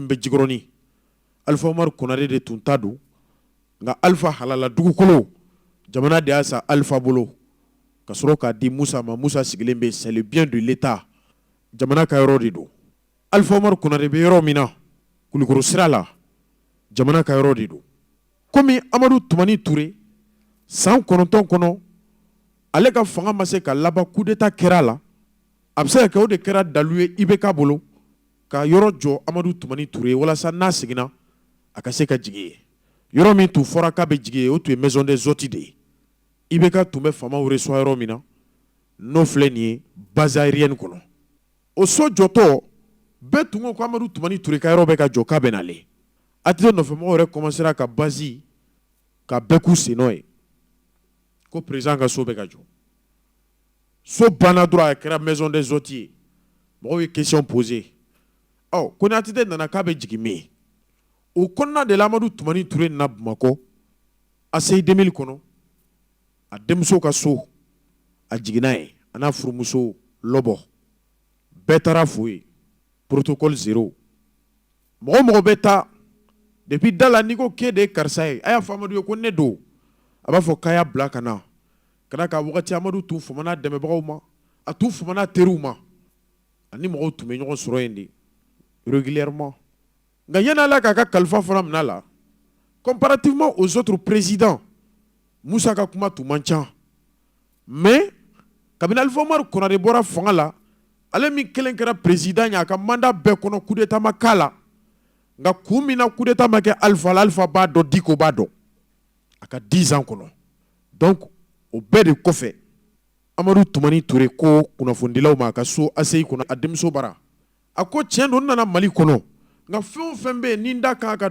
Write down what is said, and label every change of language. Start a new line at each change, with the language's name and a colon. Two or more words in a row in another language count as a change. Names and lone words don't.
Bambara: bɛ Jikɔrɔni Alifa Umaru Konare de tun ta don nka Alifa halala dugukolo jamana de y'a san Alifa bolo ka sɔrɔ k'a di Musa ma Musa sigilen bɛ
French: c'est le bien de l'État
Bambara: jamana ka yɔrɔ de don Alifa Umaru Konare bɛ yɔrɔ min na Kulikɔrɔ sira la jamana ka yɔrɔ de don komi Amadu Tumani Ture san 9 kɔnɔ ale ka fanga ma se ka laban
French: coup d'état
Bambara: kɛra la a bɛ se ka kɛ o de kɛra dalu ye IBK bolo ka yɔrɔ jɔ Amadu Tumani Ture walasa n'a seginna a ka se ka jigin ye yɔrɔ min tun fɔra k'a bɛ jigin ye o tun ye
French: maison des hôtes
Bambara: de ye IBK tun bɛ famaw reçoit yɔrɔ min na n'o filɛ nin ye
French: base aérienne
Bambara: kɔnɔ o so jɔtɔ bɛɛ tun ko Amadu Tumani Ture ka yɔrɔ bɛ ka jɔ k'a bɛ nalen ATT nɔfɛmɔgɔw yɛrɛ commencera ka base ka bɛɛ k'u sennɔ ye ko président ka so bɛ ka jɔ so banna dɔrɔn a kɛra
French: maison des hôtes
Bambara: ye mɔgɔw ye
French: question posé
Bambara: ko ni ATT nana k'a bɛ jigin min o kɔnɔna de la Amadu Tumani Ture nana Bamakɔ ACI 2000 kɔnɔ a denmuso ka so a jiginna ye a n'a furumuso Lɔbɔ bɛɛ taara fo ye protocole 0 mɔgɔ bɛ taa depuis da la n'i ko k'e de ye karisa ye a y'a fɔ Amadu ye ko ne don a b'a fɔ k'a y'a bila ka na ka da kan wagati Amadu tun famana dɛmɛbagaw ma a tun famana teriw ma ani mɔgɔw tun bɛ ɲɔgɔn sɔrɔ yen de régulièrement nka yanni Ala k'a ka kalifa fana minɛ a la
French: comparativement aux autres présidents
Bambara: Musa ka kuma tun man ca mais kabini Alifa Umaru Konare bɔra fanga la ale min kelen kɛra président ye a ka mandat bɛɛ kɔnɔ
French: coup d'état
Bambara: ma k'a la nka kun min na
French: coup d'état
Bambara: ma kɛ Alifa la Alifa b'a dɔn Diko b'a dɔn a ka 10 ans kɔnɔ donc o bɛɛ de kɔfɛ Amadu Tumani Ture ko kunnafonidilaw ma a ka so ACI kɔnɔ a denmuso bara a ko tiɲɛ don n nana Mali kɔnɔ nka fɛn o fɛn bɛ yen ni n da kan ka